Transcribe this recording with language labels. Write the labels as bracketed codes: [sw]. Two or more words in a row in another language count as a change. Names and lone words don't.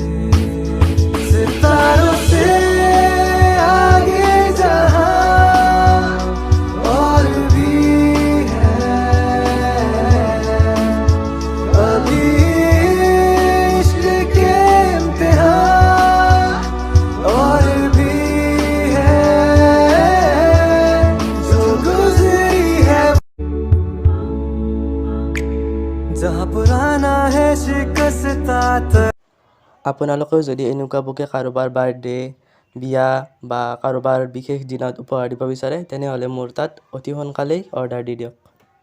[hi] सितारों से आगे जहाँ और भी है, अभी इश्क के इम्तिहान और भी है, जो गुजरी है जहाँ पुराना है शिकस्ता। [as] আপোনালোকেও যদি এনেকুৱা বুকে কাৰোবাৰ বাৰ্থডে, বিয়া বা কাৰোবাৰ বিশেষ দিনত উপহাৰ দিব বিচাৰে, তেনেহ'লে মোৰ তাত অতি সোনকালেই অৰ্ডাৰ দি দিয়ক।